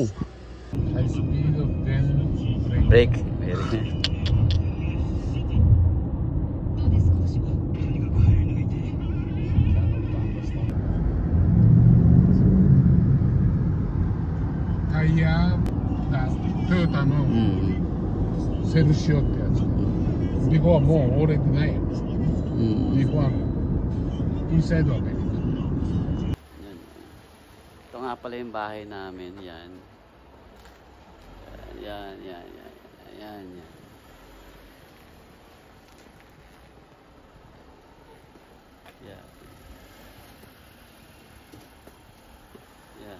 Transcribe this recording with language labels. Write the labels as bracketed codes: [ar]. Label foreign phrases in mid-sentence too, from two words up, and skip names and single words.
[en] High speed of 10 Brake. [ja] タイヤがトヨタのセルシオってやつ。ビフォーはもう折れてないやつ。ビフォーはインサイドはベリー。 [tl] Ito nga pala yung bahay namin, yan. Yan, yan, yan. Yan, yan. Yan. Yan.